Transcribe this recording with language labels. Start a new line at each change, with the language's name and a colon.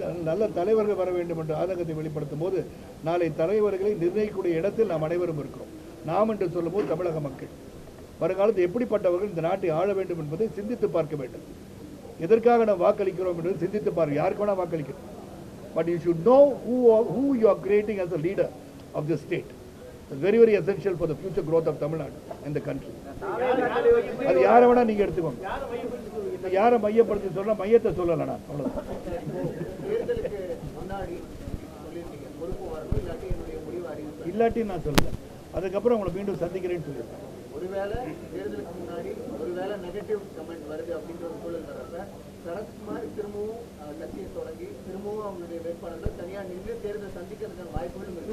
Tamil: நல்ல தலைவர்கள் வர வேண்டும் என்ற ஆதங்கத்தை வெளிப்படுத்தும் போது நாளை தலைவர்களை நிர்ணயிக்கக்கூடிய இடத்தில் நாம் அனைவரும் இருக்கிறோம். நாம் என்று சொல்லும் போது தமிழக மக்கள் வருங்காலத்தில் எப்படிப்பட்டவர்கள் இந்த நாட்டை ஆள வேண்டும் என்பதை சிந்தித்து பார்க்க வேண்டும். எதற்காக நாம் வாக்களிக்கிறோம் என்பதை சிந்தித்து பார்க்க. யாருக்கு வேணா வாக்களிக்கிறோம்.
English: But you should know who you are creating as a leader of the state. It's very, very essential for the future growth of Tamil Nadu and the country.
Tamil: அது யாரை வேணா நீங்க எடுத்துக்கோங்க. யாரை மையப்படுத்தி சொல்ல மையத்தை சொல்லல நான் அவ்வளவுதான். தேர்தலுக்கு முன்னாடி சொல்லியிருக்கீங்க பொறுப்பு வரணும், இல்லாட்டி என்னுடைய முடிவு அறிவிப்பு. இல்லாட்டி நான் சொல்லல. அதுக்கப்புறம் உங்களை மீண்டும் சந்திக்கிறேன்னு சொல்லியிருக்கேன். ஒருவேளை தேர்தலுக்கு முன்னாடி ஒருவேளை நெகட்டிவ் கமெண்ட் வருது அப்படின்ற ஒரு சூழல் வரப்ப சரத்குமார் திரும்பவும் கட்சியை தொடங்கி திரும்பவும் அவங்களுடைய வேட்பாளர்கள் தனியாக நின்று தேர்தல் சந்திக்கிறதுக்கான வாய்ப்புகளும் இருக்கு.